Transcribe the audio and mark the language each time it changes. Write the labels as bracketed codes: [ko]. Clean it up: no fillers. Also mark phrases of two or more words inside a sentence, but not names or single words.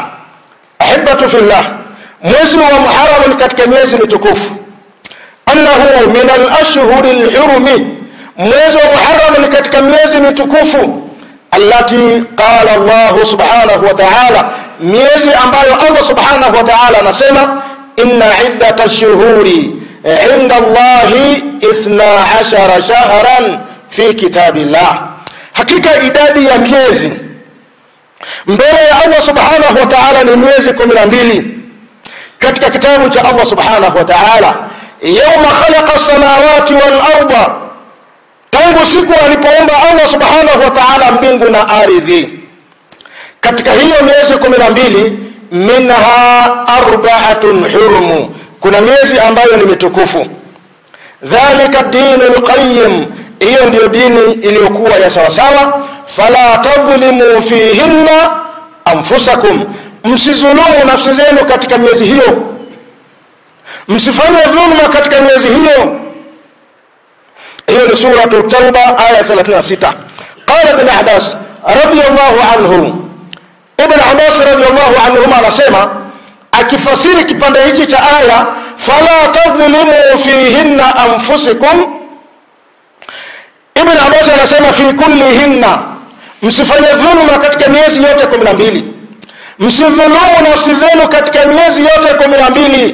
[ar] أحبتي في الله, [sw] mwezi wa Muharram ni katika miezi mitukufu. [ar] أنه من الأشهر الحرم, [sw] mwezi wa Muharram ni katika miezi mitukufu [ar] التي قال الله سبحانه وتعالى, [sw] miezi ambayo [ar] الله سبحانه وتعالى anasema إن عدة الشهور عند الله 12 شهرا في كتاب الله, [sw] hakika idadi ya miezi mbele ya [ar] الله سبحانه وتعالى [sw] ni miezi 12 katika kitabu cha [ar] الله سبحانه وتعالى. يوم خلق السماوات والأرض, [sw] tangu siku alipoumba [ar] الله سبحانه وتعالى [sw] mbingu na ardhi. Katika hiyo miezi 12, [ar] منها أربعة حرم, [sw] kuna miezi ambayo ni mitukufu. [ar] ذلك الدين القيم, [sw] hiyo ndio dini iliyokuwa ya sawa sawa. [ar] فلا تظلموا فيهن أنفسكم, [sw] msizulumu nafsi zenu katika miezi hiyo, msifanye dhulma katika miezi hiyo. Hiyo ni suratul Tauba aya 36. [ar] قال ابن عباس رضي الله عنه, [sw] ibn Abbas [ar] رضي الله عنه [sw] anasema akifasiri kipande hiki cha aya, [ar] فلا تظلموا فيهن أنفسكم, [sw] Ibn Abbas anasema [ar] في كلهن, [sw] msifanye dhulma katika miezi yote 12, msidhulumu nafsi zenu katika miezi yote 12.